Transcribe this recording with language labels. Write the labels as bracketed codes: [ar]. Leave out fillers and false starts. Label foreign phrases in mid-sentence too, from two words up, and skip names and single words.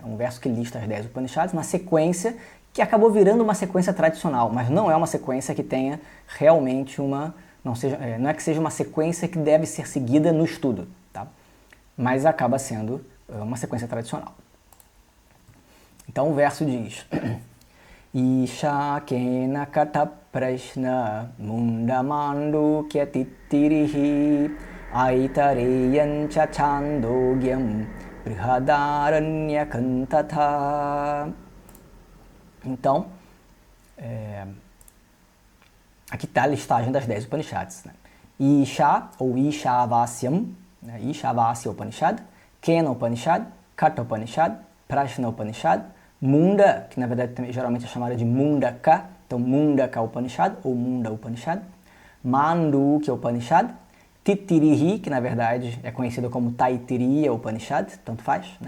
[pt] Um verso que lista as 10 Upanishads, uma sequência que acabou virando uma sequência tradicional, mas não é uma sequência que tenha realmente não é que seja uma sequência que deve ser seguida no estudo, tá? Mas acaba sendo uma sequência tradicional. Então o verso diz: [sa] ईश केन कठ प्रश्न मुण्डमाण्डू क्यतित्तिरिः ऐतरेयं च छान्दोग्यं बृहदारण्यकं तथा. [pt] Então, aqui está a listagem das 10 Upanishads. Né? Isha, ou Ishavasyam, né? Ishavasya Upanishad, Kena Upanishad, Kata Upanishad, Prashna Upanishad, Munda, que na verdade geralmente é chamada de Mundaka, então Mundaka Upanishad ou Munda Upanishad, Mandukya Upanishad, Titirihi, que na verdade é conhecido como Taittiriya Upanishad, tanto faz, né?